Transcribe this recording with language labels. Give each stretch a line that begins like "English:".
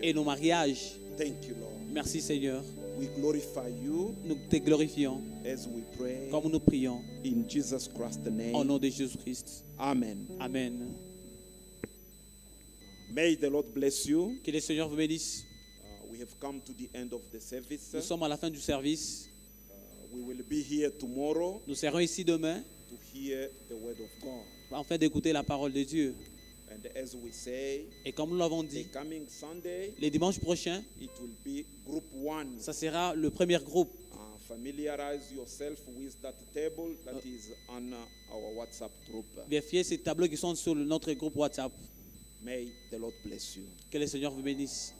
French: et nos mariages.
English: Thank you, Lord.
French: Merci Seigneur.
English: We glorify you
French: Nous te glorifions
English: as we pray
French: comme nous prions
English: in Jesus Christ's
French: au
English: name.
French: nom de Jésus-Christ.
English: Amen.
French: Amen.
English: May the Lord bless you.
French: Que le Seigneur vous bénisse.
English: We have come to the end of the service.
French: Nous sommes à la fin du service.
English: We will be here tomorrow
French: Nous serons ici demain
English: to hear the word of God.
French: afin d'écouter la parole de Dieu.
English: And as we say,
French: Et comme nous l'avons
English: the
French: dit,
English: coming Sunday,
French: les dimanches prochains,
English: it will be group 1.
French: ça sera le premier groupe.
English: Familiarize yourself with that table that is on our WhatsApp group.
French: Vérifiez ces tableaux qui sont sur notre groupe WhatsApp.
English: May the Lord bless you.
French: Que le Seigneur vous bénisse.